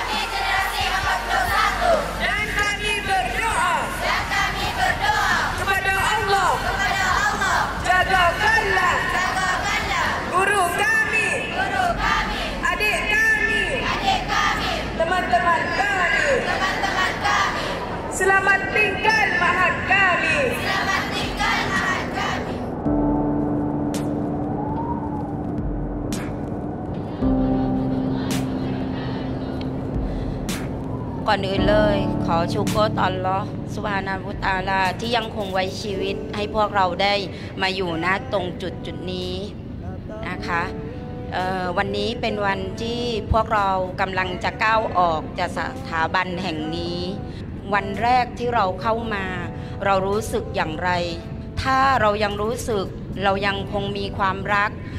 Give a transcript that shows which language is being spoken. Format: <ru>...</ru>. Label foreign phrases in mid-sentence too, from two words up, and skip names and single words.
<ms>Dan kami berdoa kepada Allah, jagakanlah guru kami, adik kami, teman-teman kami. Selamat tinggal Ma'had kami.</ms> <th>ก่อนอื่นเลยขอชูโกรต่อ</th> <ar>الله سبحانه وتعا</ar> <th>ลาที่ยังคงไว้ชีวิตให้พวกเราได้มาอยู่ณตรงจุดนี้นะคะวันนี้เป็นวันที่พวกเรากำลังจะก้าวออกจากสถาบันแห่งนี้วันแรกที่เราเข้ามาเรารู้สึกอย่างไรถ้าเรายังรู้สึกเรายังคงมีความรักค</th>